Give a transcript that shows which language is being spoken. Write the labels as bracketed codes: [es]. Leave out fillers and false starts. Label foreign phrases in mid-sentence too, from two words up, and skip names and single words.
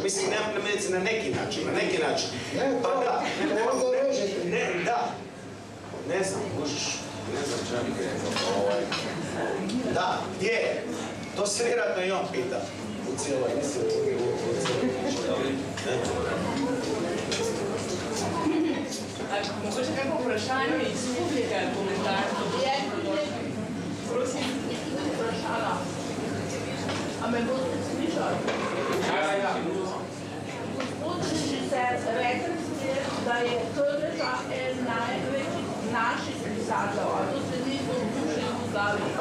[hr] Mislim, na neki način. Ne, pa da. Onda režete. Ne, da. Ne znam, možeš. Ne znam šta bih rekao. Da, gdje? To se vjerojatno i on pita. U cijeloj, mislim, u cijeloj priči. [sl] Mogoče kako vprašanje iz publike, komentar? Prosim, vprašala. A me boste slišali? Ja. Gospod režiser, rekli ste, da je Krleža en največjih naših pisateljev, a to se ni v duši Jugoslaviji.